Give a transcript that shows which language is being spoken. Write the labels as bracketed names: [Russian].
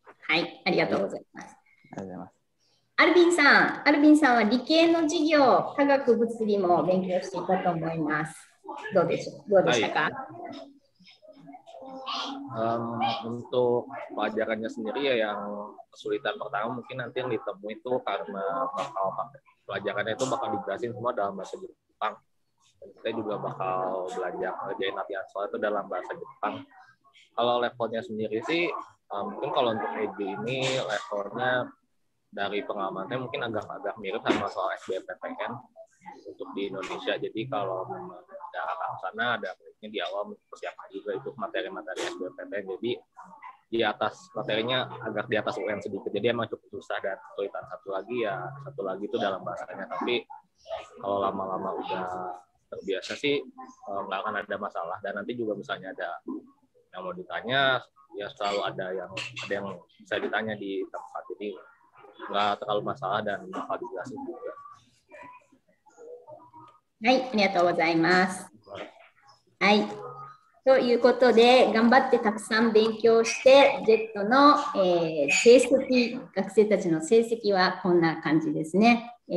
[Japanese] はい、ありがとうございます。ありがとうございます。アルビンさんは理系の授業、科学物理も勉強していたと思います。どうでしたか？ [Indonesian] Untuk pelajarannya sendiri ya yang kesulitan pertama mungkin nanti yang ditemui itu karena pelajarannya itu bakal dijelasin semua dalam bahasa Jepang. Dan kita juga bakal belajar ngerjain latihan soal itu dalam bahasa Jepang. Kalau levelnya sendiri sih, mungkin kalau untuk EJ ini levelnya dari pengalamannya mungkin agak mirip sama soal SBMPTN untuk di Indonesia. Jadi kalau memang ada arah sana, ada baiknya di awal persiapan juga itu materi-materi SBMPTN. Jadi di atas materinya agak di atas UN sedikit. Jadi emang cukup susah dan kesulitan satu lagi itu dalam bahasanya. Tapi kalau lama-lama udah terbiasa sih nggak akan ada masalah. Dan nanti juga misalnya ada yang mau ditanya, ya selalu ada yang bisa ditanya di tempat. Jadi nggak terlalu masalah dan bakal dijelasin juga. [Japanese] はい、ありがとうございます。はい。ということで、頑張ってたくさん勉強して、JET の、成績、学生たちの成績はこんな感じですね。